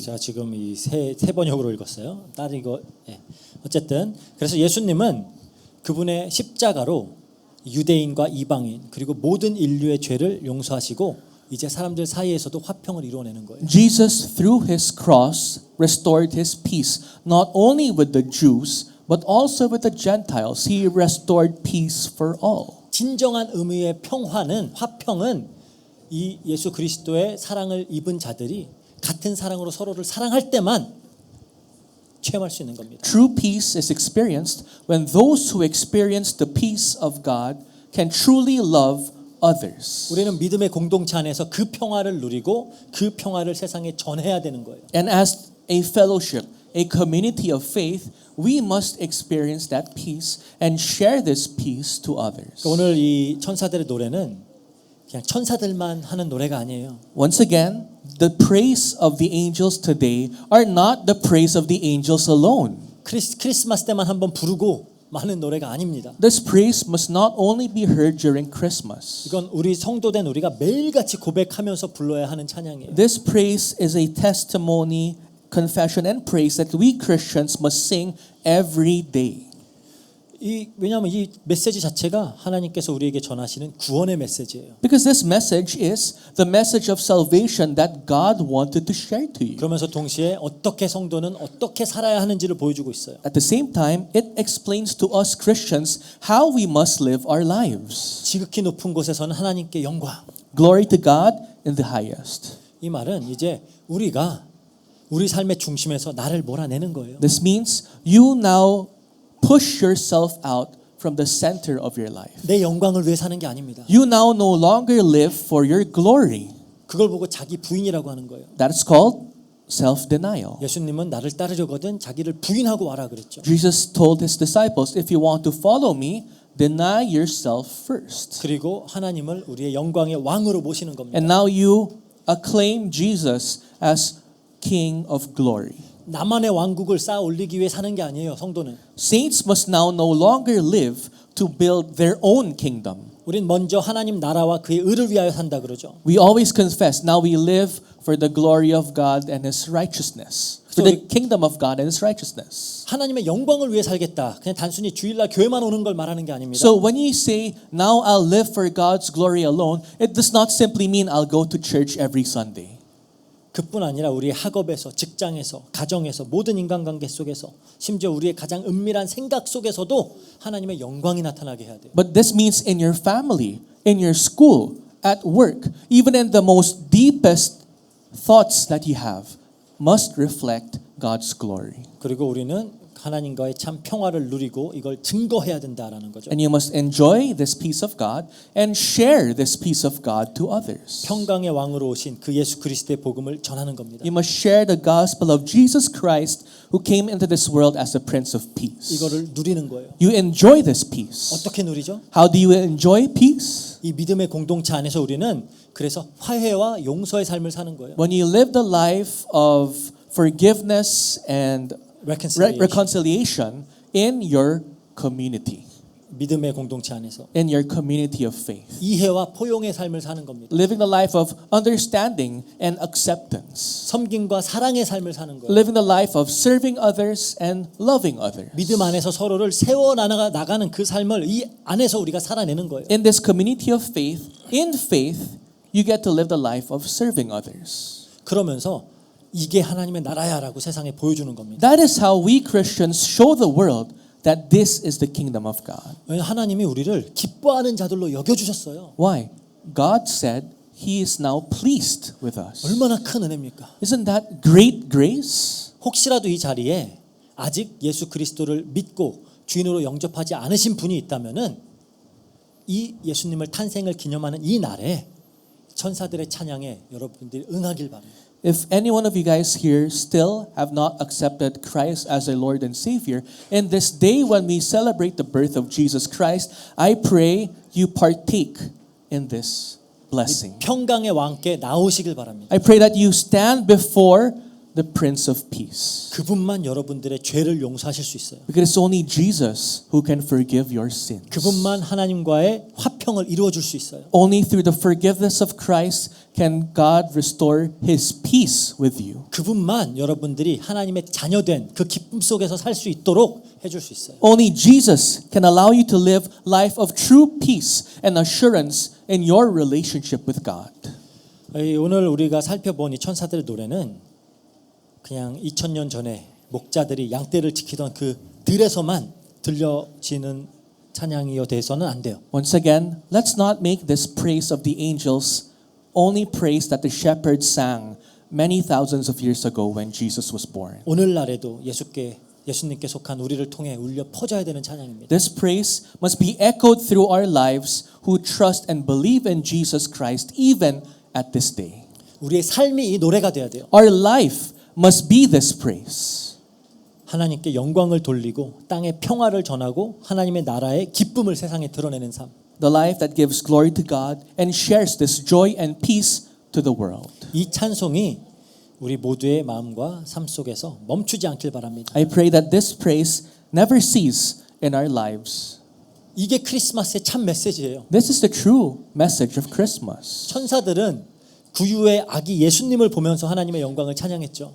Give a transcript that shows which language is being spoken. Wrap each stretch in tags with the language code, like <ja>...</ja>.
<ko>제가 지금 이 세 번역으로 읽었어요. 딸 이거 어쨌든 그래서 예수님은 그분의 십자가로 유대인과 이방인 그리고 모든 인류의 죄를 용서하시고 이제 사람들 사이에서도 화평을 이루어내는 거예요.</ko> <en>Jesus through his cross restored his peace not only with the Jews but also with the Gentiles. He restored peace for all.</en> <ko>진정한 의미의 평화는 화평은 이 예수 그리스도의 사랑을 입은 자들이 같은 사랑으로 서로를 사랑할 때만 체험할 수 있는 겁니다.</ko> <en>True peace is experienced when those who experience the peace of God can truly love others.</en> <ko>우리는 믿음의 공동체 안에서 그 평화를 누리고 그 평화를 세상에 전해야 되는 거예요.</ko> <en>And as a fellowship, a community of faith, we must experience that peace and share this peace to others.</en> <ko>오늘 이 천사들의 노래는 그냥 천사들만 하는 노래가 아니에요.</ko> <en>Once again, the praise of the angels today are not the praise of the angels alone.</en> <ko>크리스마스 때만 한번 부르고 많은 노래가 아닙니다.</ko> <en>This praise must not only be heard during Christmas.</en> <ko>이건 우리 성도된 우리가 매일같이 고백하면서 불러야 하는 찬양이에요.</ko> <en>This praise is a testimony, confession and praise that we Christians must sing every day.</en> <ko>왜냐하면 이 메시지 자체가 하나님께서 우리에게 전하시는 구원의 메시지예요.</ko> <en>Because this message is the message of salvation that God wanted to share to you.</en> <ko>그러면서 동시에 어떻게 성도는 어떻게 살아야 하는지를 보여주고 있어요.</ko> <en>At the same time, it explains to us Christians how we must live our lives.</en> <ko>지극히 높은 곳에서는 하나님께 영광.</ko> <en>Glory to God in the highest.</en> <ko>이 말은 이제 우리가 우리 삶의 중심에서 나를 몰아내는 거예요.</ko> <en>This means you now push yourself out from the center of your life.</en> <ko>내 영광을 위해 사는 게 아닙니다.</ko> <en>You now no longer live for your glory.</en> <ko>그걸 보고 자기 부인이라고 하는 거예요.</ko> <en>That is called self-denial.</en> <ko>예수님은 나를 따르려거든 자기를 부인하고 와라 그랬죠.</ko> <en>Jesus told his disciples, if you want to follow me, deny yourself first.</en> <ko>그리고 하나님을 우리의 영광의 왕으로 모시는 겁니다.</ko> <en>And now you acclaim Jesus as King of glory.</en> <ko>나만의 왕국을 쌓아 올리기 위해 사는 게 아니에요, 성도는.</ko> <en>Saints must now no longer live to build their own kingdom.</en> <ko>우린 먼저 하나님 나라와 그의 의를 위하여 산다 그러죠.</ko> <en>We always confess, now we live for the glory of God and His righteousness. For the kingdom of God and His righteousness.</en> <ko>하나님의 영광을 위해 살겠다. 그냥 단순히 주일날 교회만 오는 걸 말하는 게 아닙니다.</ko> <en>So when you say, now I'll live for God's glory alone, it does not simply mean I'll go to church every Sunday.</en> <ko>그뿐 아니라 우리의 학업에서, 직장에서, 가정에서, 모든 인간관계 속에서, 심지어 우리의 가장 은밀한 생각 속에서도 하나님의 영광이 나타나게 해야 돼요.</ko> <en>But this means in your family, in your school, at work, even in the most deepest thoughts that you have, must reflect God's glory.</en> <ko>그리고 우리는 하나님과의 참 평화를 누리고 이걸 증거해야 된다라는 거죠.</ko> <en>And you must enjoy this peace of God and share this peace of God to others.</en> <ko>평강의 왕으로 오신 그 예수 그리스도의 복음을 전하는 겁니다.</ko> <en>You must share the gospel of Jesus Christ who came into this world as the Prince of Peace.</en> <ko>이거를 누리는 거예요.</ko> <en>You enjoy this peace.</en> <ko>어떻게 누리죠?</ko> <en>How do you enjoy peace?</en> <ko>이 믿음의 공동체 안에서 우리는 그래서 화해와 용서의 삶을 사는 거예요.</ko> <en>When you live the life of forgiveness and reconciliation in your community,</en> <ko>믿음의 공동체 안에서</ko> <en>in your community of faith.</en> <ko>이해와 포용의 삶을 사는 겁니다.</ko> <en>Living the life of understanding and acceptance.</en> <ko>섬김과 사랑의 삶을 사는 거예요.</ko> <en>Living the life of serving others and loving others.</en> <ko>믿음 안에서 서로를 세워 나가는 그 삶을 이 안에서 우리가 살아내는 거예요.</ko> <en>In this community of faith, in faith, you get to live the life of serving others.</en> <ko>그러면서 이게 하나님의 나라야라고 세상에 보여주는 겁니다.</ko> <en>That is how we Christians show the world that this is the kingdom of God.</en> <ko>왜냐하면 하나님이 우리를 기뻐하는 자들로 여겨주셨어요.</ko> <en>Why? God said He is now pleased with us.</en> <ko>얼마나 큰 은혜입니까?</ko> <en>Isn't that great grace?</en> <ko>혹시라도 이 자리에 아직 예수 그리스도를 믿고 주인으로 영접하지 않으신 분이 있다면은 이 예수님을 탄생을 기념하는 이 날에 천사들의 찬양에 여러분들이 응하길 바랍니다.</ko> <en>If any one of you guys here still have not accepted Christ as their Lord and Savior, in this day when we celebrate the birth of Jesus Christ, I pray you partake in this blessing.</en> <ko>평강의 왕께 나오시길 바랍니다.</ko> <en>I pray that you stand before the Prince of Peace.</en> <ko>그분만 여러분들의 죄를 용서하실 수 있어요.</ko> <en>Because it's only Jesus who can forgive your sins.</en> <ko>그분만 하나님과의 화평을 이루어 줄 수 있어요.</ko> <en>Only through the forgiveness of Christ can God restore His peace with you.</en> <ko>그분만 여러분들이 하나님의 자녀된 그 기쁨 속에서 살 수 있도록 해줄 수 있어요.</ko> <en>Only Jesus can allow you to live life of true peace and assurance in your relationship with God.</en> <ko>오늘 우리가 살펴본 이 천사들의 노래는 그냥 2000년 전에 목자들이 양떼를 지키던 그 들에서만 들려지는 찬양이어 돼서는 안 돼요.</ko> <en>Once again, let's not make this praise of the angels only praise that the shepherds sang many thousands of years ago when Jesus was born.</en> <ko>오늘날에도 예수님께 속한 우리를 통해 울려 퍼져야 되는 찬양입니다.</ko> <en>This praise must be echoed through our lives who trust and believe in Jesus Christ even at this day.</en> <ko>우리의 삶이 이 노래가 돼야 돼요.</ko> <en>Our life must be this praise.</en> <ko>하나님께 영광을 돌리고 땅에 평화를 전하고 하나님의 나라의 기쁨을 세상에 드러내는 삶.</ko> <en>The life that gives glory to God and shares this joy and peace to the world.</en> <ko>이 찬송이 우리 모두의 마음과 삶 속에서 멈추지 않길 바랍니다.</ko> <en>I pray that this praise never cease in our lives.</en> <ko>이게 크리스마스의 참 메시지예요.</ko> <en>This is the true message of Christmas.</en> <ko>천사들은 구유의 아기 예수님을 보면서 하나님의 영광을 찬양했죠.</ko>